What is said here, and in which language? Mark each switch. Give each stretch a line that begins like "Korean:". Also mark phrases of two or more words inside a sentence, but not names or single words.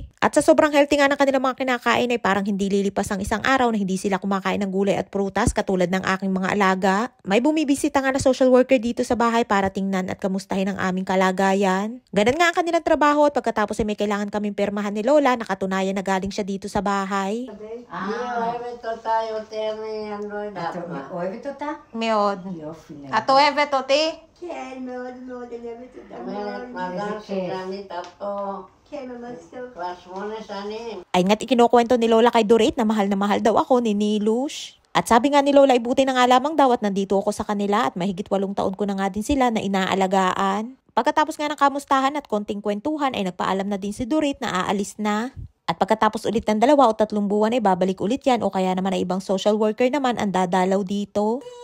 Filipino: At sa sobrang healthy nga ng kanilang mga kinakain ay parang hindi lilipas ang isang araw na hindi sila kumakain ng gulay at prutas katulad ng aking mga alaga. May bumibisita nga na social worker dito sa bahay para tingnan at kamustahin ang aming kalagayan. Ganun nga ang kanilang trabaho at pagkatapos ay may kailangan kaming pirmahan ni Lola na katunayan na galing siya dito sa bahay.
Hebrew: אוהבת אותה? מאוד. יופי. את אוהבת אותי? כן, מאוד אני אוהבת אותה. מזל שגרנית פה כן, ממש טוב. כבר 8 שנים.
Filipino: Ay nga't ikinukwento ni Lola kay Dorit na mahal daw ako ni Nilush. At sabi nga ni Lola ay buti na nga lamang daw at nandito ako sa kanila at mahigit 8 taon ko na nga din sila na inaalagaan. Pagkatapos nga ng kamustahan at konting kwentuhan ay nagpaalam na din si Dorit na aalis na. At pagkatapos ulit ng 2 o 3 buwan ay babalik ulit yan o kaya naman ay ibang social worker naman ang dadalaw dito.